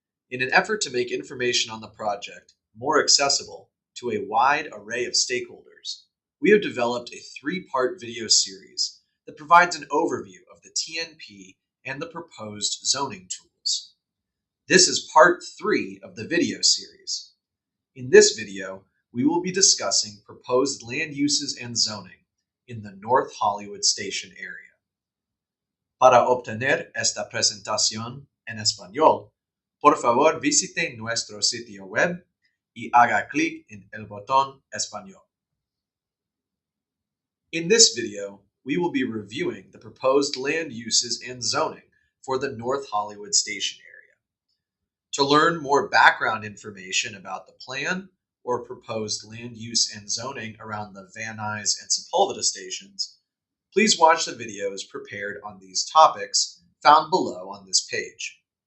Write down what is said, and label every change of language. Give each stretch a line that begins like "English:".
English: In an effort to make information on the project more accessible to a wide array of stakeholders, we have developed a three-part video series that provides an overview of the TNP and the proposed zoning tools. This is part 3 of the video series. In this video, we will be discussing proposed land uses and zoning in the North Hollywood Station area.
Spanish: Para obtener esta presentación en español, por favor visite nuestro sitio web y haga clic en el botón Español.
English: In this video, we will be reviewing the proposed land uses and zoning for the North Hollywood Station area. To learn more background information about the plan or proposed land use and zoning around the Van Nuys and Sepulveda stations, please watch the videos prepared on these topics found below on this page.